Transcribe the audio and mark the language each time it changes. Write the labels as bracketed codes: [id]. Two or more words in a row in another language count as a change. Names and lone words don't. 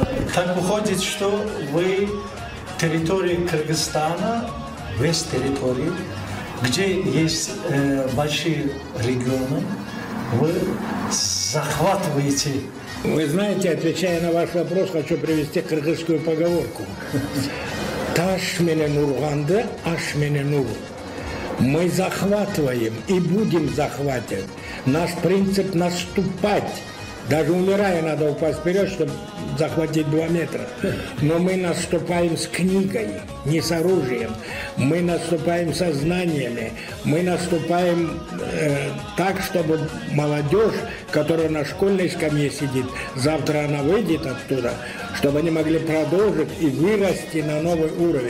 [ru] Так выходит, что вы территории Кыргызстана, весь территории, где есть большие регионы, вы захватываете. Вы знаете, отвечая на ваш вопрос, хочу привести кыргызскую поговорку. [ky] Таш менен урганды, аш менен ур. [ru] Мы захватываем и будем захватывать. Наш принцип наступать Даже умирая, надо упасть вперед, чтобы захватить 2 метра. Но мы наступаем с книгой, не с оружием. Мы наступаем со знаниями. Мы наступаем так, чтобы молодежь, которая на школьной скамье сидит, завтра она выйдет оттуда, чтобы они могли продолжить и вырасти на новый уровень.